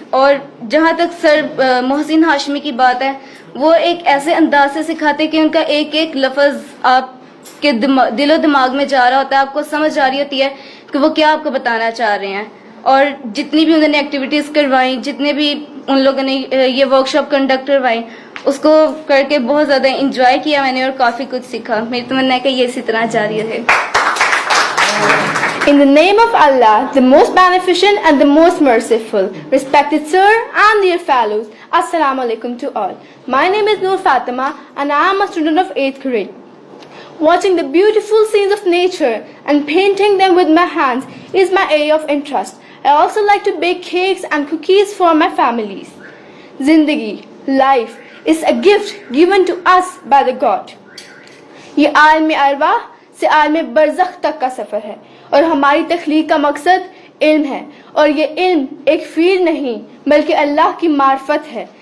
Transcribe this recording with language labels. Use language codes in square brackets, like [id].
[ur] اور جہاں تک سر محسن ہاشمی کی بات ہے, وہ ایک ایسے انداز سے سکھاتے کہ ان کا ایک ایک لفظ آپ کے دل و دماغ میں جا رہا ہوتا ہے, آپ کو سمجھ آ رہی ہوتی ہے کہ وہ کیا آپ کو بتانا چاہ رہے ہیں. اور جتنی بھی انہوں نے ایکٹیویٹیز کروائیں, جتنے بھی ان لوگوں نے یہ ورک شاپ کنڈکٹ کروائیں, اس کو کر کے بہت زیادہ انجوائے کیا میں نے اور کافی کچھ سیکھا. میری تمنا ہے کہ یہ اسی طرح جاری رہے. [en] In the name of Allah, the most beneficent and the most merciful, respected sir and dear fellows, Assalamu alaikum to all. My name is Noor Fatima and I am a student of 8th grade. Watching the beautiful scenes of nature and painting them with my hands is my area of interest. I also like to bake cakes and cookies for my families. Zindagi, life, is a gift given to us by the God. [ur] یہ عالم ارواح سے عالم برزخ تک کا سفر ہے اور ہماری تخلیق کا مقصد علم ہے. اور یہ علم ایک فیلڈ نہیں بلکہ اللہ کی معرفت ہے.